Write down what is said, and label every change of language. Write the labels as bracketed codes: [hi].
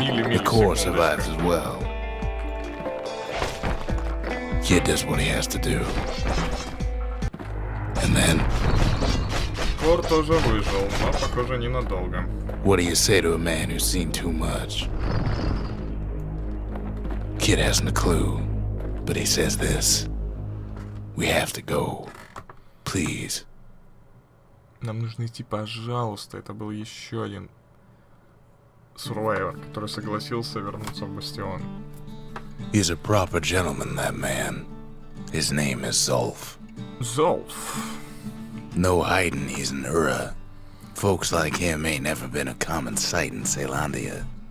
[en] The core survives as well. Kid does what he has to do. And then... [ru] Кор тоже выжил, но, похоже, ненадолго. [en] What do you say to a man who's seen too much? Kid hasn't a clue, but he says this. We have to go. Please. [ru] Нам нужно идти, пожалуйста. Это был еще один [en] survivor, [ru] который согласился вернуться в Бастион. [en] He's a proper gentleman, that man. His name is Zolf. Zolf. No hiding he's an Ura. Folks like him ain't never been a common sight in Caelondia.